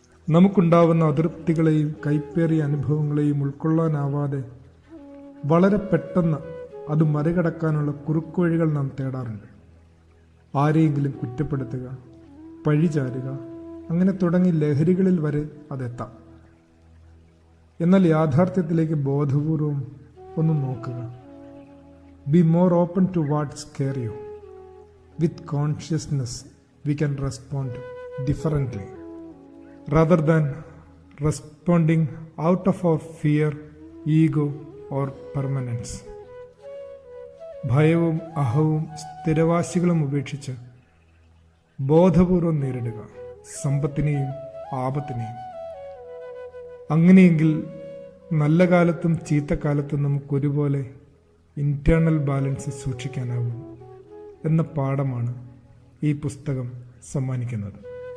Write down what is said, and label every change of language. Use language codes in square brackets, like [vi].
[ml] നമുക്കുണ്ടാവുന്ന അതൃപ്തികളെയും കൈപ്പേറിയ അനുഭവങ്ങളെയും ഉൾക്കൊള്ളാനാവാതെ വളരെ പെട്ടെന്ന് അത് മറികടക്കാനുള്ള കുറുക്കുവഴികൾ നാം തേടാറുണ്ട്. ആരെയെങ്കിലും കുറ്റപ്പെടുത്തുക, പഴിചാരുക, അങ്ങനെ തുടങ്ങി ലഹരികളിൽ വരെ അതെത്താം. എന്നാൽ യാഥാർത്ഥ്യത്തിലേക്ക് ബോധപൂർവം ഒന്ന് നോക്കുക. [en] Be more open to what scare you. With consciousness we can respond differently rather than responding out of our fear, ego or permanence. [ml] ഭയവും അഹവും സ്ഥിരവാശികളും ഉപേക്ഷിച്ച് ബോധപൂർവം നേരിടുക സമ്പത്തിനെയും ആപത്തിനെയും. അങ്ങനെയെങ്കിൽ നല്ല കാലത്തും ചീത്തക്കാലത്തും നമുക്കൊരുപോലെ ഇന്റേണൽ ബാലൻസ് സൂക്ഷിക്കാനാവും എന്ന പാഠമാണ് ഈ പുസ്തകം സമ്മാനിക്കുന്നത്.